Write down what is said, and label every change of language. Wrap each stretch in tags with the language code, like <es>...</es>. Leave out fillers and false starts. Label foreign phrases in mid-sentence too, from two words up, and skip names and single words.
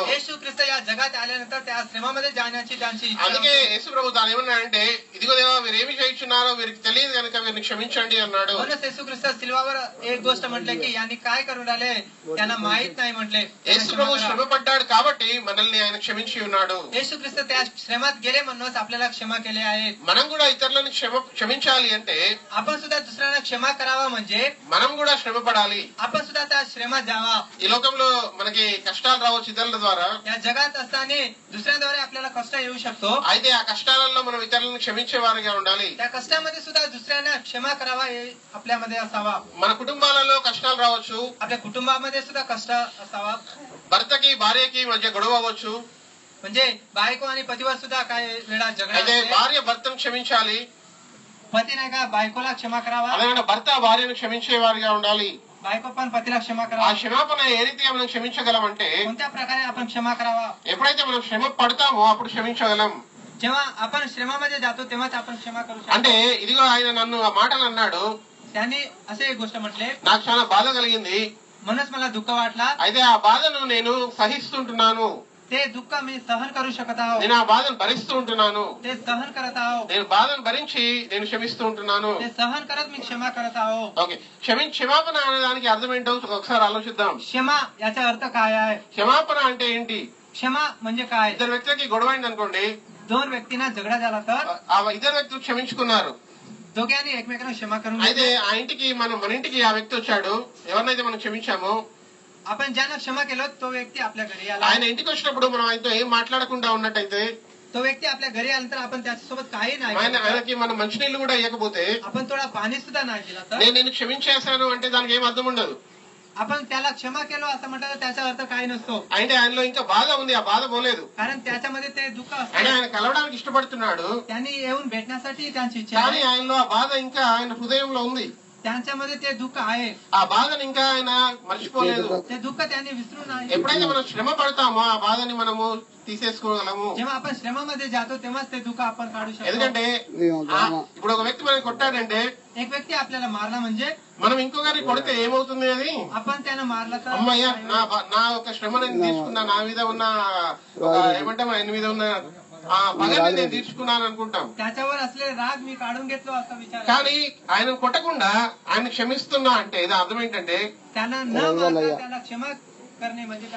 <mr>येशू ख्रिस्त या जगात आल्यानंतर त्या श्रमामध्ये जाण्याची त्यांची इच्छा</mr> <te>అందుకే</te> <mr>होती.</mr> <te>యేసు ప్రభు తాను ఏమన్నాడంటే ఇదిగో దేవా వీరేమి చేయించున్నారో వీరికి తెలియదు కనుక వీరిని క్షమించండి అన్నాడు.</te> <mr>म्हणूनच येशू ख्रिस्त सिल्वावर एक गोष्ट म्हटले की यांनी काय करून राहिले त्यांना माहित नाही म्हटले.</mr> <te>యేసు ప్రభు శ్రమ పడ్డాడు కాబట్టి మనల్ని ఆయన క్షమించి ఉన్నాడు.</te> <mr>येशू ख्रिस्त त्या श्रमात गेले म्हणूनच आपल्याला क्षमा केले आहेत.</mr> <te>మనం కూడా ఇతరులను క్షమించాలి అంటే</te> <mr>आपण सुद्धा दुसऱ्यांना क्षमा करावा म्हणजे</mr> <te>మనం కూడా శ్రమ పడాలి.</te> <mr>आपण सुद्धा त्या श्रमात जावा.</mr> <te>ఈ లోకంలో మనకి కష్టాలు రావచ్చు ఇతరుల ద్వారా.</te> <mr>या जगात असताना दुसऱ्यांद्वारे आपल्याला कष्ट येऊ शकतो.</mr> <te>అయితే ఆ కష్టాలలో మనం ఇతరులను క్షమించే వారిగా ఉండాలి.</te> <mr>त्या कष्टामध्ये सुद्धा दुसऱ्यांना क्षमा करावा हे आपल्यामध्ये असावा.</mr> <te>మన కుటుంబాలలో కష్టాలు రావచ్చు.</te> <mr>आपल्या कुटुंबामध्ये सुद्धा कष्ट असावा.</mr> <te>భర్తకి భార్యకి మధ్య గొడవ అవ్వచ్చు.</te> <mr>म्हणजे बायको आणि पतीवर सुद्धा काय वेळा झगडा</mr> <te>అయితే</te> <mr>असते.</mr> <te>భార్య భర్తను క్షమించాలి.</te> <mr>पती नाही का बायकोला क्षमा करावा.</mr> <te>అలాగే భర్త భార్యను క్షమించే వారిగా ఉండాలి.</te> <mr>बायको पण पतीला क्षमा ఆ करावा.</mr> <te>క్షమాపణ ఏ రీతిగా మనం క్షమించగలమంటే</te> <mr>कोणत्या प्रकारे आपण क्षमा करावा?</mr> <te>ఎప్పుడైతే మనం శ్రమ పడతామో అప్పుడు క్షమించగలం.</te> <mr>जेव्हा आपण श्रमामध्ये जातो तेव्हाच आपण क्षमा करू</mr> <te>అంటే</te> <mr>शकतो.</mr> <te>ఇదిగో ఆయన నన్ను ఆ మాటలు అన్నాడు,</te> <mr>त्यांनी असे एक गोष्ट म्हटले</mr> <te>నాకు చాలా బాధ కలిగింది.</te> <mr>म्हणूनच मला दुःख वाटला.</mr> <te>అయితే ఆ బాధను నేను సహిస్తుంటున్నాను.</te> <mr>ते दुःख मी सहन करू शकत आहो.</mr> <te>నేను ఆ బాధను భరిస్తూ ఉంటున్నాను.</te> <mr>ते सहन करत आहो.</mr> <te>నేను బాధను భరించి నేను క్షమిస్తూ ఉంటున్నాను.</te> <mr>ते सहन करत मी क्षमा करत आहो.</mr> <te>ఓకే, క్షమాపణ అనే దానికి అర్థం ఏంటో ఒకసారి ఆలోచిద్దాం.</te> <mr>क्षमा याचा अर्थ काय आहे?</mr> <te>క్షమాపణ అంటే ఏంటి?</te> <mr>क्षमा म्हणजे काय?</mr> <te>ఇద్దరు వ్యక్తులకి గొడవ అయింది అనుకోండి.</te> <mr>दोन व्यक्तींना झगडा झाला तर</mr> <te>ఆ ఇద్దరు వ్యక్తులు క్షమించుకున్నారు.</te> <mr>दोघांनी एकमेकांना क्षमा करून</mr> <te>అయితే</te> <mr>घेतली.</mr> <te>ఆ ఇంటికి మన ఇంటికి ఆ వ్యక్తి వచ్చాడు. ఎవరినైతే మనం క్షమించామో</te> <mr>आपण ज्यांना क्षमा केलं तो व्यक्ती आपल्या घरी आला.</mr> <te>ఆయన ఇంటికి వచ్చినప్పుడు మనం ఆయనతో ఏం మాట్లాడకుండా ఉన్నట్టయితే</te> <mr>तो व्यक्ती आपल्या घरी आल्यानंतर आपण त्याच्यासोबत काही नाही केलं.</mr> <te>ఆయనకి మనం మంచినీళ్ళు కూడా ఇవ్వకపోతే</te> <mr>आपण थोडा पाणी सुद्धा नाही दिला तर</mr> <te>నేను క్షమించేశాను అంటే దానికి ఏం అర్థం ఉండదు.</te> <mr>आपण त्याला क्षमा केलं असं म्हटलं तर त्याचा अर्थ काही नसतो.</mr> <te>అంటే ఆయనలో ఇంకా బాధ ఉంది, ఆ బాధ పోలేదు.</te> <mr>कारण त्याच्यामध्ये ते दुःख</mr> <te>అంటే</te> <mr>असते.</mr> <te>ఆయన కలవడానికి ఇష్టపడుతున్నాడు</te> <mr>त्यांनी येऊन भेटण्यासाठी त्यांची इच्छा</mr> <te>కానీ</te> <mr>आहे.</mr> <te>ఆయనలో ఆ బాధ ఇంకా ఆయన హృదయంలో ఉంది.</te> <mr>त्यांच्यामध्ये ते दुःख आहे,</mr> <te>ఆ బాధని ఇంకా ఆయన మర్చిపోలేదు.</te> <mr>ते दुःख त्यांनी विसरू नाही.</mr> <te>ఎప్పుడైతే మనం శ్రమ పడతామో ఆ బాధని మనము తీసేసుకోగలము.</te> <mr>जेव्हा आपण श्रमामध्ये जातो तेव्हाच ते दुःख आपण काढू शकतो.</mr> <te>ఎందుకంటే ఇప్పుడు ఒక వ్యక్తి మనకి కొట్టాడంటే,</te> <mr>एक व्यक्ती आपल्याला मारला म्हणजे</mr> <te>మనం ఇంకొకరిని కొడితే ఏమవుతుంది? అది</te> <mr>आपण त्यानं मारला तर</mr> <te>అమ్మయ్య నా ఒక శ్రమ నేను తీసుకున్నా, నా మీద ఉన్న ఏమంటాం ఆయన మీద ఉన్న ఆ పగని నేను తీర్చుకున్నాను అనుకుంటాం.</te> <mr>त्याच्यावर असलेले राग मी काढून घेतलो असा विचार.</mr> <te>కానీ ఆయన కొట్టకుండా ఆయన క్షమిస్తున్నా అంటే ఇది అర్థం ఏంటంటే,</te> <mr>त्यांना न मारता त्याला क्षमा करणे म्हणजे काय?</mr>